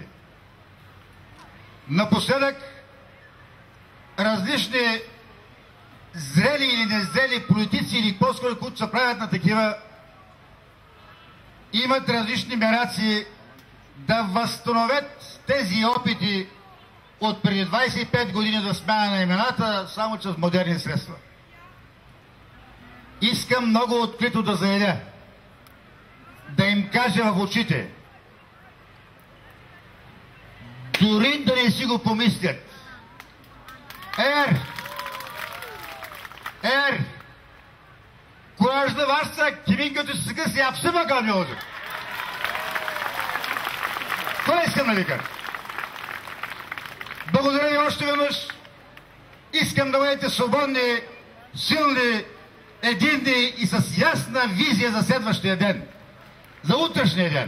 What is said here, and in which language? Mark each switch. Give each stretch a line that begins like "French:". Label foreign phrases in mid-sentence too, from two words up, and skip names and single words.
Bulgarian: Напоследък различни зрели или незрели политици или по-скоро, които се правят на такива, имат различни мераци да възстановят тези опити от преди 25 години за смяна на имената, само чрез модерни средства. Искам много открито да заявя, да им кажа в очите, дори да не си го помислят.
Turkish: Couraj da varsa kimin götü sıkısı yapsın bakalım ne olacak.
Bulgarian: Това искам да ви кажа. Благодаря ви още веднъж. Искам да бъдете свободни, силни, единни и с ясна визия за следващия ден. За утрешния ден.